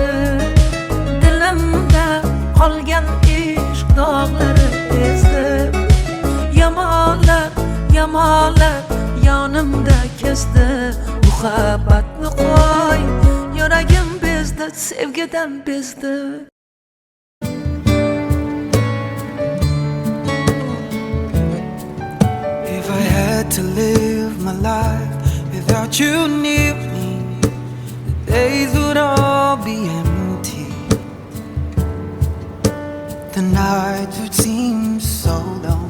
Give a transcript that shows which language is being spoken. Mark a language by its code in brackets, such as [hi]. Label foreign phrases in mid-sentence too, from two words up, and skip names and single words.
[uz] Dilimda qolgan ishq dog'lari ezdi. Yamonlar, yamonlar yonimda kezdi. Muhabbatni qo'y, yuragim bezdi, sevgidan bezdi. [en] If I had to live my life without you near me, the days would all be empty. The nights would seem so long.